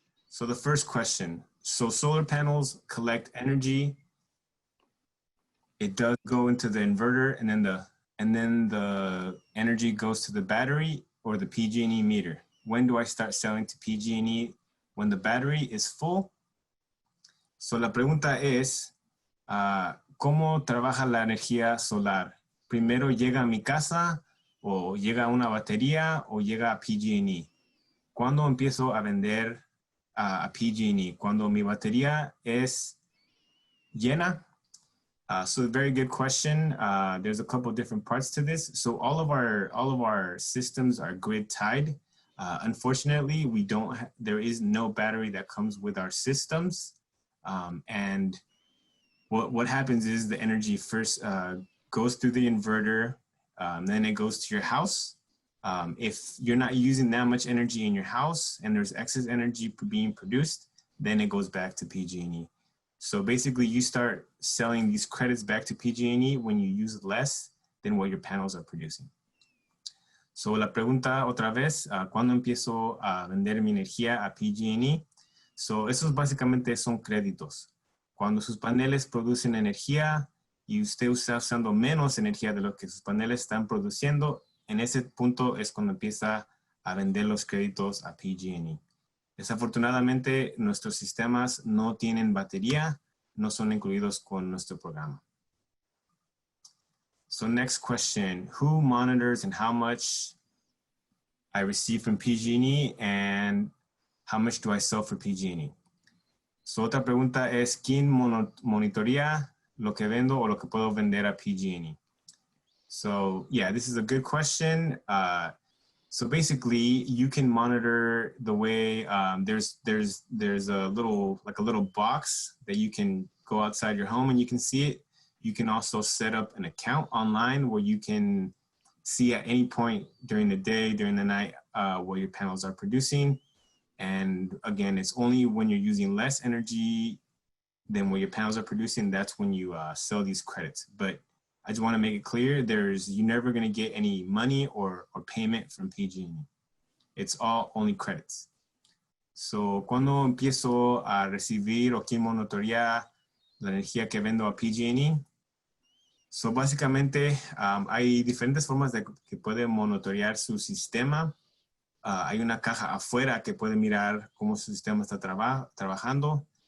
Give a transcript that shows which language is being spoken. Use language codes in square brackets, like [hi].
[en] So the first question, so solar panels collect energy. It does go into the inverter, and then the energy goes to the battery or the PG&E meter. When do I start selling to PG&E? When the battery is full. [es] So la pregunta es, ¿cómo trabaja la energía solar? ¿Primero llega a mi casa o llega a una batería o llega a PG&E? ¿Cuándo empiezo a vender a PG&E? Cuando mi batería es llena. [en] So a very good question. There's a couple of different parts to this. So all of our systems are grid tied. Unfortunately, there is no battery that comes with our systems. And what happens is the energy first goes through the inverter, then it goes to your house. If you're not using that much energy in your house and there's excess energy being produced, then it goes back to PG&E. So basically you start selling these credits back to PG&E when you use less than what your panels are producing. [es] So la pregunta otra vez, ¿cuándo empiezo a vender mi energía a PG&E? So esos básicamente son créditos. Cuando sus paneles producen energía y usted está usando menos energía de lo que sus paneles están produciendo, en ese punto es cuando empieza a vender los créditos a PG&E. Desafortunadamente, nuestros sistemas no tienen batería, no son incluidos con nuestro programa. [en] So next question, who monitors and how much I receive from PG&E and how much do I sell for PG&E? [es] So otra pregunta es, ¿quién monitorea lo que vendo o lo que puedo vender a PG&E? [en] So yeah, this is a good question. So basically, you can monitor the way there's a little box that you can go outside your home and you can see it. You can also set up an account online where you can see at any point during the day, during the night, what your panels are producing. And again, it's only when you're using less energy than what your panels are producing, that's when you sell these credits. But I just want to make it clear, you're never going to get any money or payment from PG&E. It's all only credits. [es] So, ¿cuándo empiezo a recibir o quién monitorea la energía que vendo a PG&E? So, básicamente, hay diferentes formas de que puede monitorear su sistema. Hay una caja afuera que puede mirar cómo su sistema está trabajando.